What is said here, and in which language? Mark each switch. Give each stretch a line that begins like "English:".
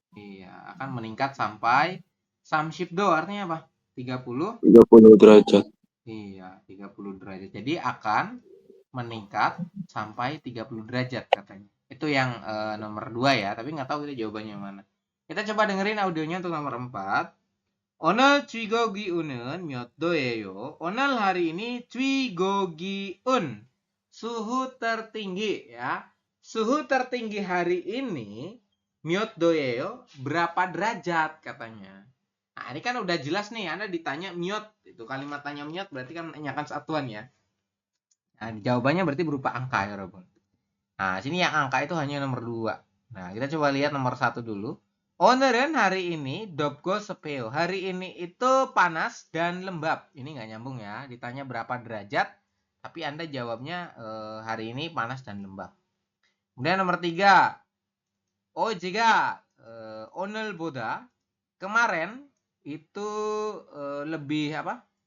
Indonesian: Iya, akan meningkat sampai samshipdo artinya apa? 30 derajat. Iya, 30 derajat. Jadi akan meningkat sampai 30 derajat katanya. Itu yang nomor 2 ya, tapi nggak tahu kita jawabannya mana. Kita coba dengerin audionya untuk nomor 4.
Korean: 오늘 최고기온은 몇 도예요? 오늘
Indonesian: hari ini
Korean: 최고기온
Indonesian: suhu tertinggi ya. Suhu tertinggi hari ini
Korean: 몇 도예요?
Indonesian: Berapa derajat katanya. Nah, ini kan udah jelas nih, Anda ditanya 몇, itu kalimat tanya 몇 berarti kan menanyakan satuan ya. Nah, jawabannya berarti berupa angka ya, Robun. Nah, sini yang angka itu hanya nomor 2. Nah, kita coba lihat nomor 1 dulu.
Korean: 오늘은
Indonesian: hari ini
Korean: 덥고 습해요.
Indonesian: Hari ini itu panas dan lembab. Ini nggak nyambung ya. Ditanya berapa derajat, tapi Anda jawabnya hari ini panas dan lembab. Kemudian nomor 3.
Korean: 어제가 오늘보다
Indonesian: kemarin itu lebih apa?